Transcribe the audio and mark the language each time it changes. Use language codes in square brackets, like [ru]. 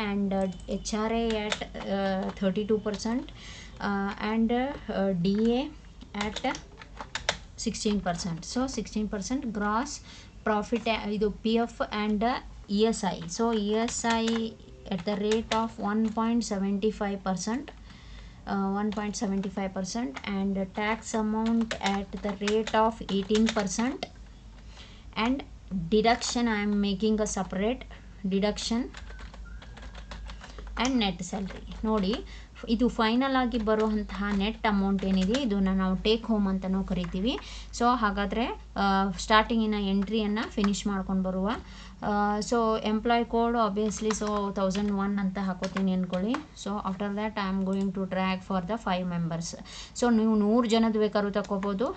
[en] And HRA at 32% and DA at 16%. So 16% gross profit ಇದು PF and ESI. So ESI at the rate of 1.75%, 1.75% and tax amount at the rate of 18%. And deduction I am making a separate deduction and net salary. [kn] ನೋಡಿ ಇದು final ಆಗಿ ಬರುವಂತಹ net amount ಏನಿದೆ ಇದನ್ನು ನಾವು take home ಅಂತಲೂ ಕರಿತೀವಿ. So ಹಾಗಾದರೆ ಸ್ಟಾರ್ಟಿಂಗಿನ ಎಂಟ್ರಿಯನ್ನು ಫಿನಿಷ್ ಮಾಡ್ಕೊಂಡು ಬರುವ. So employee code obviously so 1001 ಅಂತ ಹಾಕೋತೀನಿ ಅಂದ್ಕೊಳ್ಳಿ. [en] So after that I am going to track for the 5 members. So ನೀವು 100 ಜನದ ಬೇಕಾದ್ರೂ ತಗೋಬೋದು.